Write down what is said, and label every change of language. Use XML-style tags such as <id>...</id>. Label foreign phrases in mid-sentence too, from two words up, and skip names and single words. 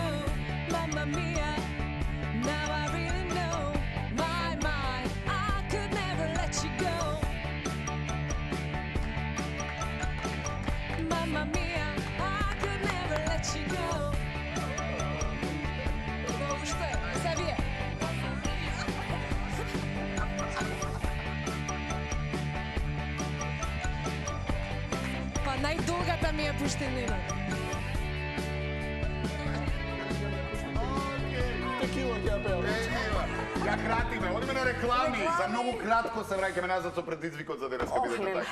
<en>Mamma Mia, now I really know. My, I could never let you go. Mamma Mia, I could never let you go. Sabia?</en> <mk>Па најдолгата ми е пуштенина.</mk> <pt>Tequila, que é a bela.</pt> <mk>Ја кратиме, одиме на реклами. За многу кратко се враќаме назад со предизвикот за денеска бидете така.</mk>